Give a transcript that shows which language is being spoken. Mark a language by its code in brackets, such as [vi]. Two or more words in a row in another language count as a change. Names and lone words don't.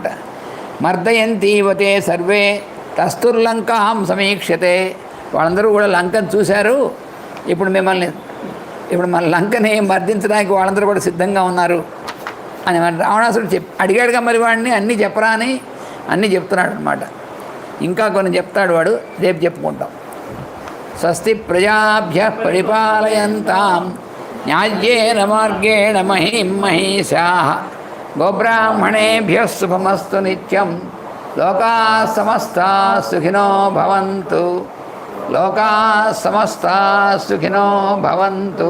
[sa] మర్దయంతీవతే సర్వే తస్తుర్లంకాం సమీక్షతే, [te] వాళ్ళందరూ కూడా లంకను చూశారు. ఇప్పుడు మన లంకని మర్దించడానికి వాళ్ళందరూ కూడా సిద్ధంగా ఉన్నారు అని రావణాసుడు అడిగాడుగా మరి వాడిని అన్నీ చెప్పరా అని అన్నీ చెప్తున్నాడు అనమాట. ఇంకా కొన్ని చెప్తాడు వాడు, రేపు చెప్పుకుంటాం. [sa] స్వస్తి ప్రజాభ్య పరిపాలయంతాం న్యాయ్యేన మార్గేణ మహీం మహీషాః గోబ్రాహ్మణేభ్యః శుభమస్తు నిత్యం. లోకాః సమస్తాః సుఖినో భవంతు. లోకాః సమస్తాః సుఖినో భవంతు.